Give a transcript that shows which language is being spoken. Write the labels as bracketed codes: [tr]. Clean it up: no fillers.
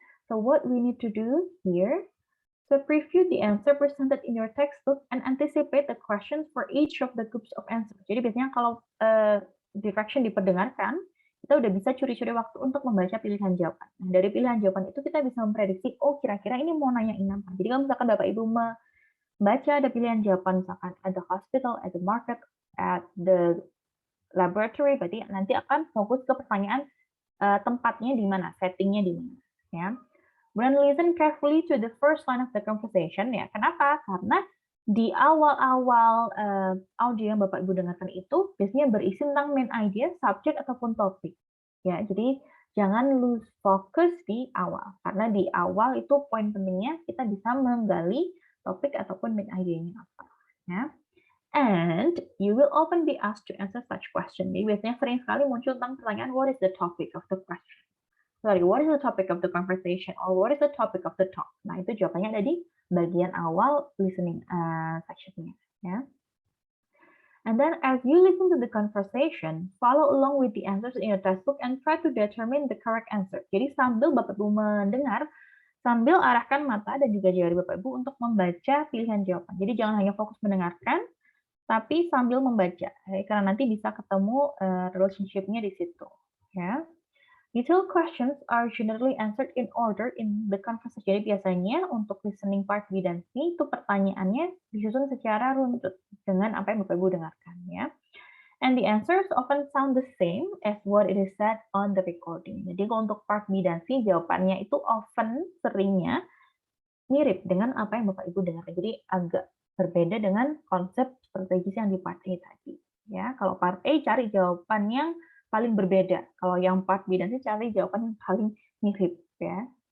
[en] So what we need to do here, so preview the answer presented in your textbook and anticipate the questions for each of the groups of answers. [id] Jadi biasanya kalau direction diperdengarkan, kita udah bisa curi-curi waktu untuk membaca pilihan jawaban. Nah, dari pilihan jawaban itu kita bisa memprediksi, oh kira-kira ini mau nanyain apa. Jadi kalau misalkan Bapak Ibu membaca ada pilihan jawaban misalkan [en] at the hospital, at the market, at the laboratory, [id] berarti nanti akan fokus ke pertanyaan tempatnya di mana, settingnya di mana. Ya. [en] Kemudian listen carefully to the first line of the conversation. [id] Ya, kenapa? Karena di awal-awal audio yang Bapak Ibu dengarkan itu biasanya berisi tentang main idea, subject ataupun topik. Ya, jadi jangan lose focus di awal, karena di awal itu poin pentingnya kita bisa menggali topik ataupun main idea-nya apa. Ya. [en] And you will often be asked to answer such question. [id] Jadi biasanya sering sekali muncul tentang pertanyaan [en] what is the topic of the question? Sorry, what is the topic of the conversation? Or what is the topic of the talk? [id] Nah, itu jawabannya ada di bagian awal listening section-nya. Ya. [en] And then as you listen to the conversation, follow along with the answers in your textbook and try to determine the correct answer. [id] Jadi sambil Bapak Ibu mendengar, sambil arahkan mata dan juga jari Bapak Ibu untuk membaca pilihan jawaban. Jadi jangan hanya fokus mendengarkan, tapi sambil membaca, karena nanti bisa ketemu relationship-nya di situ. Ya. [en] Detailed questions are generally answered in order in the conversation. [id] Jadi biasanya untuk listening part B dan C itu pertanyaannya disusun secara runtut dengan apa yang Bapak Ibu dengarkan. Ya. [en] And the answers often sound the same as what it is said on the recording. [id] Jadi untuk part B dan C jawabannya itu often seringnya mirip dengan apa yang Bapak Ibu dengarkan. Jadi agak berbeda dengan konsep strategis yang di part A tadi. Ya, kalau part A cari jawaban yang paling berbeda. Kalau yang part B nanti cari jawaban yang paling mirip. Ya.